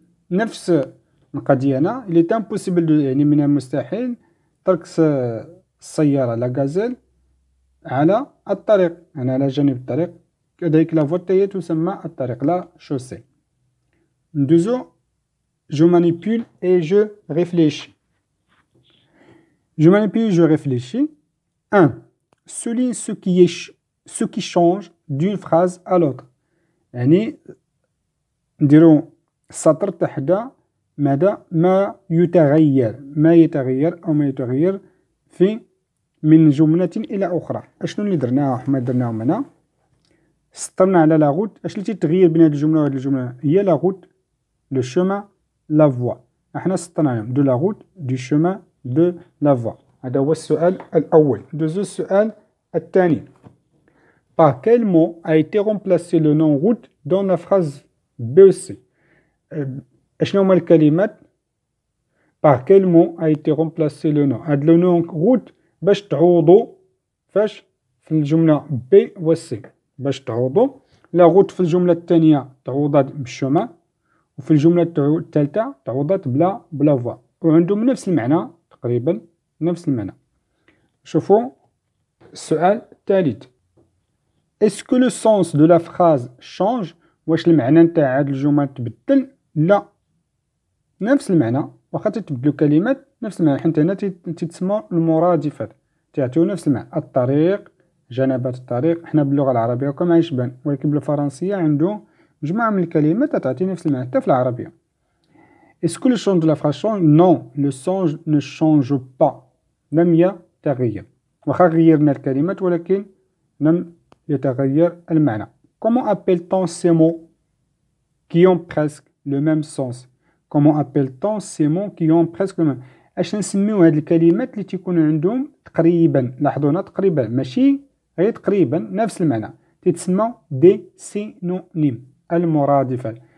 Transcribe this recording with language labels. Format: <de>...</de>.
<ar>نفس القضية هنا.</ar> <fr>il est impossible</fr> <ar>يعني من المستحيل ترك السيارة لا غازيل على الطريق، يعني على جانب الطريق. كذلك لا فوتية تسمى الطريق، لا شوسي. ندوزو</ar> <fr>je manipule et je réfléchis. Je manipule et je réfléchis. 1. Souligne ce qui change d'une phrase à l'autre.</fr> <ar>يعني نديرو سطر تحت ماذا ما يتغير أو ما يتغير في من جملة إلى أخرى. أشنو اللي درناه وما درناه هنا؟ سطرنا على لا غوت. أش اللي تتغير بين هاد الجملة وهاد الجملة؟ هي لا غوت، لو شومان، لا فوا. احنا سطرنا عليهم دو لا غوت، دو شومان، دو لا فوا. هذا هو السؤال الأول. ندوزو السؤال الثاني.</ar> <fr>Par quel mot a été remplacé le nom route dans la phrase B ou C?</fr> <ar>أشنو هما الكلمات؟</ar> <fr>Par quel mot a été remplacé le nom؟</fr> <ar>هاد لو نون route باش تعوضو فاش في الجملة B و C. باش تعوضو لا غوت في الجملة الثانية تعوضات بالشومان، وفي الجملة الثالثة تعوضات بلا فوا، وعندهم نفس المعنى تقريبا، نفس المعنى. شوفوا السؤال الثالث.</ar> <fr>Est-ce que le sens de la phrase change؟</fr> <ar>واش المعنى نتاع هاد الجمل تبدل؟ لا، نفس المعنى. واخا تتبدلو كلمات نفس المعنى، حيت هنا تتسمى المرادفات، تعطيو نفس المعنى. الطريق، جنبات الطريق. حنا باللغة العربية هكا ما يشبان، ولكن بالفرنسية عنده مجموعة من الكلمات تعطي نفس المعنى حتى في العربية.</ar> <fr>Est-ce que le sens de la phrase change؟ Non, le sens ne change pas.</fr> <ar>لم يتغير. واخا غيرنا الكلمات ولكن لم يتغير المعنى.</ar> <fr>Comment appelle-t-on ces mots qui ont presque le même sens؟ Comment appelle-t-on ces mots qui ont presque le même؟</fr> <ar>اش نسميو هاد الكلمات اللي تيكون عندهم تقريبا، لاحظوا هنا تقريبا ماشي غير تقريبا نفس المعنى، تتسمى دي سينونيم، المرادفات.</ar>